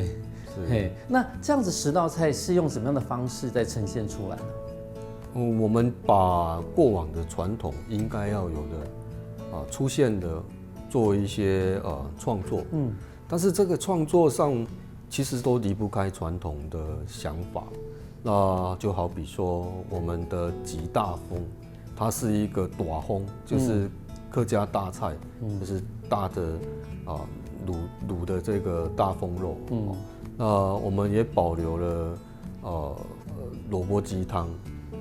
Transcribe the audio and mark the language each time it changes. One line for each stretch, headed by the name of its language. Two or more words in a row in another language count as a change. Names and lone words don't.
Chinese: 嘿，那這樣子10道菜是用什麼樣的方式再呈現出來呢？我們把過往的傳統應該要有的出現的做一些創作，但是這個創作上其實都離不開傳統的想法。那就好比說我們的吉大風，它是一個大風，就是客家大菜，就是大的滷的這個大風肉。那我們也保留了蘿蔔雞湯。